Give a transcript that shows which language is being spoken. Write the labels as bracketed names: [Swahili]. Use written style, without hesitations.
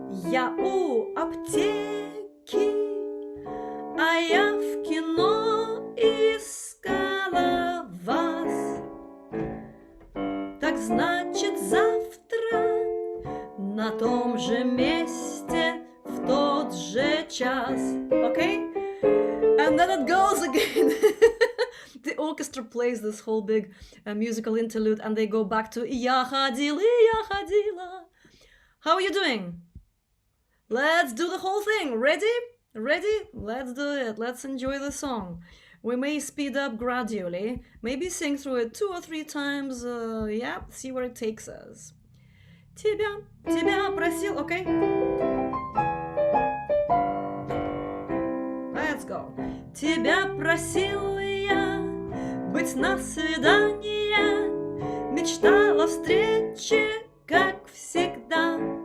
[Russian] Я у аптеки, а я в кино искала вас. Так значит завтра на том же месте в тот же час. [English] Okay? And then it goes again. The orchestra plays this whole big musical interlude and they go back to [Russian] Я ходила, я ходила. [English] How are you doing? Let's do the whole thing. Ready? Ready? Let's do it. Let's enjoy the song. We may speed up gradually. Maybe sing through it 2 or 3 times. Yeah, see where it takes us. [Russian] Тебя просил, [English] okay? Let's go. [Russian] Тебя просил я быть на свидание. Мечтала встрече, как всегда.